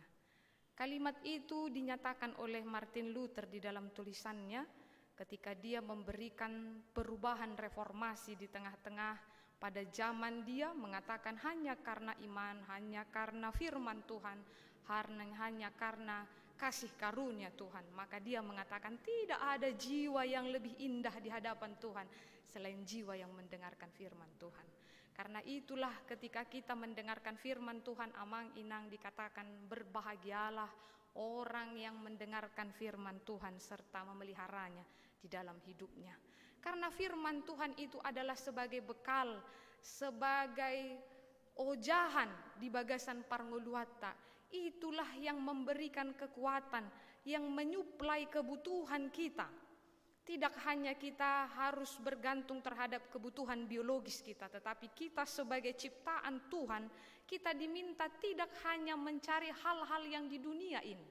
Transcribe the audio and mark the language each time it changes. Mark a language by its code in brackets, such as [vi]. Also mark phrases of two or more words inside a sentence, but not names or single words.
[id] Kalimat itu dinyatakan oleh Martin Luther di dalam tulisannya ketika dia memberikan perubahan reformasi di tengah-tengah pada zaman dia mengatakan hanya karena iman, hanya karena firman Tuhan, hanya karena kasih karunia Tuhan. Maka dia mengatakan tidak ada jiwa yang lebih indah di hadapan Tuhan selain jiwa yang mendengarkan firman Tuhan. Karena itulah ketika kita mendengarkan firman Tuhan, [bbc] amang inang [id] dikatakan berbahagialah orang yang mendengarkan firman Tuhan serta memeliharanya di dalam hidupnya. Karena firman Tuhan itu adalah sebagai bekal, sebagai [bbc] ojahan di bagasan parnguluata. [id] Itulah yang memberikan kekuatan, yang menyuplai kebutuhan kita. Tidak hanya kita harus bergantung terhadap kebutuhan biologis kita, tetapi kita sebagai ciptaan Tuhan, kita diminta tidak hanya mencari hal-hal yang di dunia ini.